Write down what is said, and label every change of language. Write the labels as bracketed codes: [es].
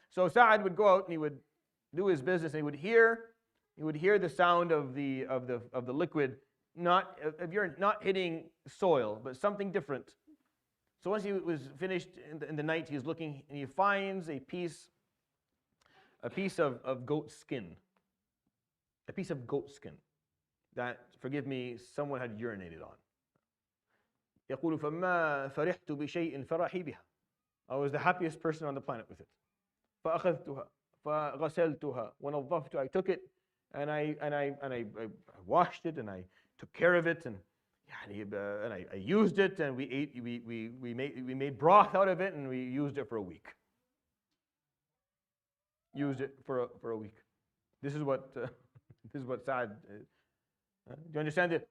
[en] So Sa'd would go out and he would do his business, and he would hear the sound of the liquid, if you're not hitting soil, but something different. So once he was finished in the night, he's looking and he finds a piece of goat skin. A piece of goat skin that, forgive me, someone had urinated on. [ar] يقول فما فرحت بشيء فرحي بها. [en] I was the happiest person on the planet with it. [ar] فأخذتها فغسلتها ونظفتها. [en] I took it and I washed it and I took care of it and I used it and we made broth out of it and we used it for a week. Used it for a week. This is what Saad. Do you understand it?